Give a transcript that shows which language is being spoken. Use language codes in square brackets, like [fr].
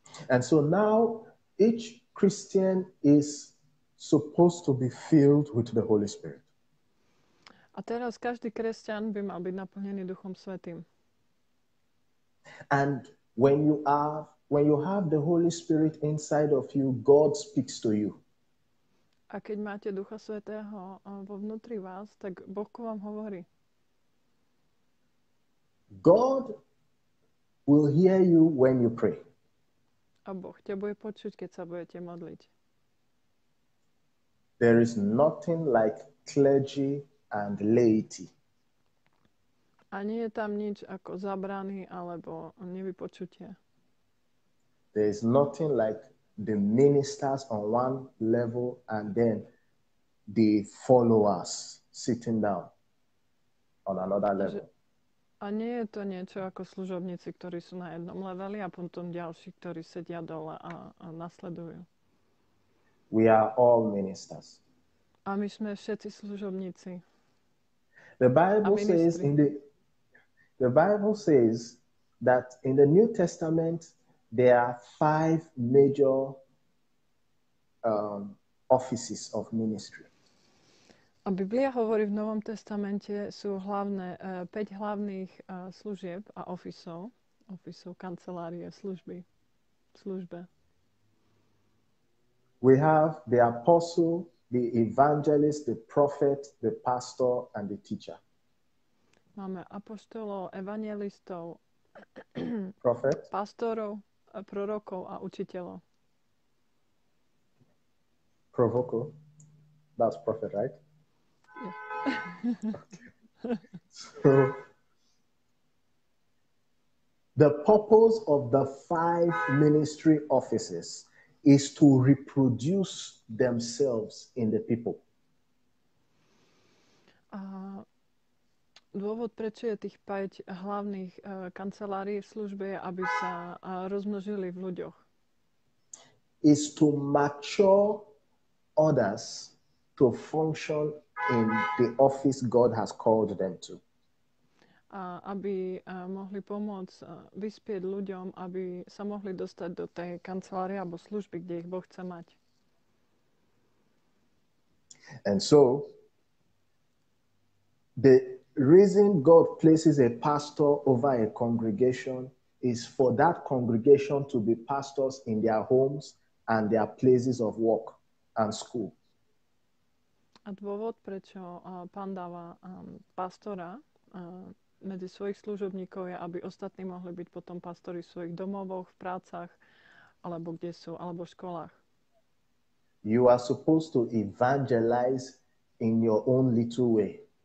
[en] And so now each Christian is supposed to be filled with the Holy Spirit. [sk] A teraz každý kresťan by mal byť naplnený Duchom Svätým. [en] And when you have the Holy Spirit inside of you, God speaks to you. [sk] A keď máte Ducha Svätého vo vnútri vás, tak Boh ku vám hovorí. [en] God will hear you when you pray. [sk] A Boh ťa bude počuť, keď sa budete modliť. [en] There is nothing like clergy and laity. [sk] A nie je tam nič ako zabrany alebo nevypočutie. [en] There is nothing like the ministers on one level and then the followers sitting down on another level. [sk] A nie je to niečo ako služobníci, ktorí sú na jednom leveli a potom ďalší, ktorí sedia dole a nasledujú. [en] We are all ministers. [sk] A my sme všetci služobníci. [en] The Bible says the Bible says that in the New Testament there are 5 major offices of ministry. [sk] A Biblia hovorí v Novom testamente sú 5 hlavných služieb a ofisov, kancelárie, službe. [en] We have the apostle, the evangelist, the prophet, the pastor, and the teacher. [sk] Máme apoštolov, evangelistov, [en] Prophet, [sk] pastorov, prorokov a učiteľov. [en] Provoko, that's prophet, right? Okay. So, the purpose of the 5 ministry offices is to reproduce themselves in the people. [sk] Dôvod, prečo je tých 5 hlavných kancelárií v službe, je, aby sa rozmnožili v ľuďoch. [en] Is to mature others to function in the office God has called them to. [sk] Aby mohli pomôcť vyspieť ľuďom, aby sa mohli dostať do tej kancelárie alebo služby, kde ich Boh chce mať. [en] And so, the reason God places a pastor over a congregation is for that congregation to be pastors in their homes and their places of work and school. [sk] A dôvod, prečo Pán dáva pastora medzi svojich služobníkov, je, aby ostatní mohli byť potom pastori v svojich domovoch, v prácach, alebo kde sú, alebo v školách. [en] You are supposed to evangelize in your own little way.